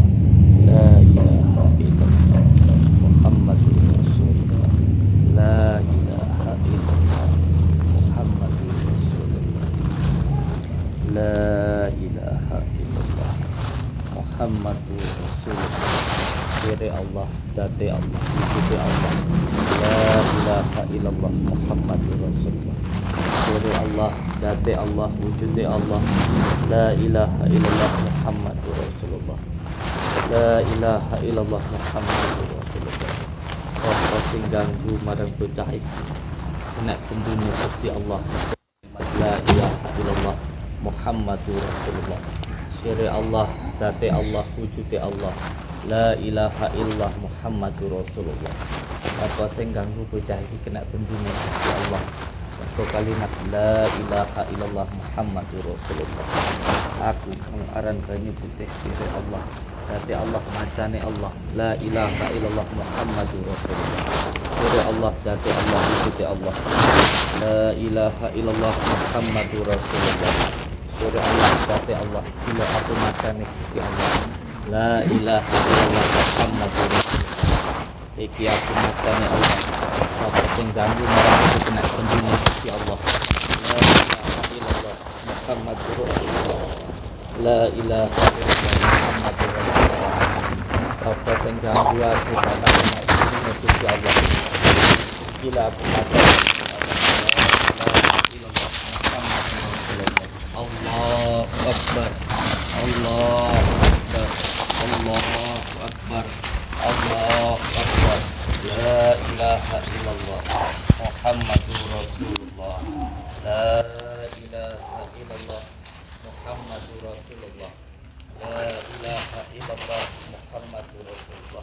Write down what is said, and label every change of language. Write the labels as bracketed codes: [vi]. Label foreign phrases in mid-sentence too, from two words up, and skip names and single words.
[ar] لا إله إلا الله محمد رسول الله. لا إله إلا الله محمد رسول الله. لا إله إلا الله محمد رسول الله. [jv] Diri Allah, dati Allah, wujud Allah. [ar] لا إله إلا الله محمد رسول الله. [jv] Diri Allah, dati Allah, wujud Allah. [ar] لا إله إلا الله محمد رسول الله. لا إله إلا الله محمد رسول الله. [jv] Apa sing ganggu marang bocah iki kena pendune Gusti Allah. [ar] لا إله إلا الله محمد رسول الله. [jv] Diri Allah, dati Allah, wujud Allah. [ar] لا إله إلا الله محمد رسول الله. [jv] Apa sing ganggu bocah iki kena pendune Gusti Allah. Mergo [ar] كلمة لا إله إلا الله محمد رسول الله. [jv] Aku kang aran banyu putih sire Allah. Dadi Allah macane Allah. [ar] لا إله إلا الله محمد رسول الله. [jv] Sire Allah dadi Allah wujud Allah. [ar] لا إله إلا الله محمد رسول الله. [jv] Sire Allah dadi Allah. Bila aku macane Gusti Allah. [ar] لا إله إلا الله محمد رسول الله. [jv] Iki aku macane Allah. Apa sing ganggu marang aku kena pendune Gusti Allah. [ar] لا إله إلا الله محمد رسول الله. لا إله إلا الله محمد رسول الله. [jv] Apa sing ganggu aku kena pendune Gusti Allah. Gila aku macane [ar] الله أكبر. الله أكبر. الله أكبر. الله أكبر. لا إله إلا الله محمد رسول الله. لا إله إلا الله محمد رسول الله. لا إله إلا الله محمد رسول الله.